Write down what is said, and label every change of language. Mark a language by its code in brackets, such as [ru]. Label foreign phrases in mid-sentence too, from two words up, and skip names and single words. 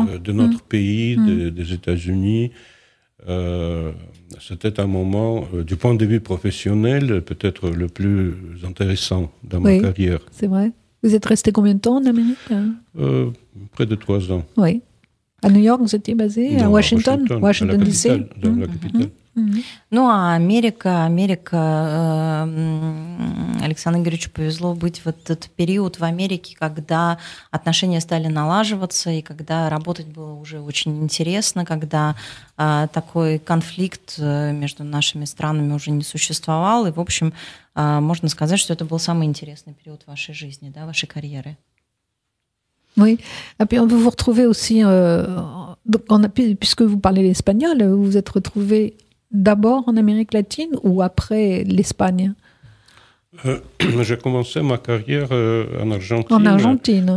[fr] de notre pays, des États-Unis. C'était un moment, du point de vue professionnel, peut-être le plus intéressant dans ma carrière. C'est vrai. Vous êtes resté combien de temps en Amérique? Près de 3 ans. Oui. À New York, vous étiez basé? Non, à Washington DC? Dans la capitale. [ru] Ну, а Америка, Александру Игоревичу повезло быть в этот период в Америке, когда отношения стали налаживаться, и когда работать было уже очень интересно, когда такой конфликт между нашими странами уже не существовал, и, в общем, можно сказать, что это был самый интересный период вашей жизни, да, вашей карьеры. [fr] Oui, et puis on peut vous retrouver aussi, puisque vous parlez l'espagnol, vous vous êtes retrouvé d'abord en Amérique latine ou après l'Espagne? J'ai commencé ma carrière en Argentine. En Argentine.